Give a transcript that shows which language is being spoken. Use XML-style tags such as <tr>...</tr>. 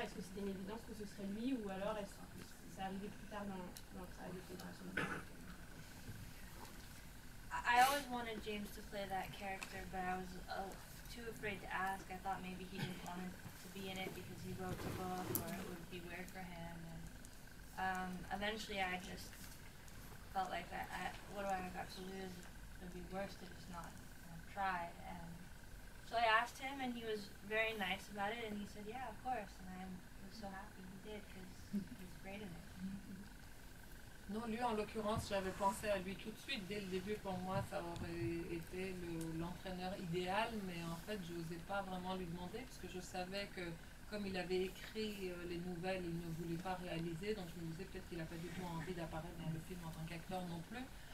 <fr>Est-ce que c'était une évidence que ce serait lui, ou alors est-ce que ça arrivait plus tard dans le travail de préparation?</fr> <en>I I always wanted James to play that character, but I was too afraid to ask. I thought maybe he didn't want to be in it because he wrote the book, or it would be weird for him. And eventually, I just felt like what do I got to lose? It'd be worse to just not try. And so I asked him, and he was very nice about it, and he said, yeah, of course. And I was so happy he did, because he's great in it.</en> <fr>Non, lui en l'occurrence, j'avais pensé à lui tout de suite. Dès le début, pour moi, ça aurait été l'entraîneur idéal, mais en fait, je n'osais pas vraiment lui demander, parce que je savais que, comme il avait écrit les nouvelles, il ne voulait pas réaliser, donc je me disais peut-être qu'il n'a pas du tout envie d'apparaître dans le film en tant qu'acteur non plus.</fr>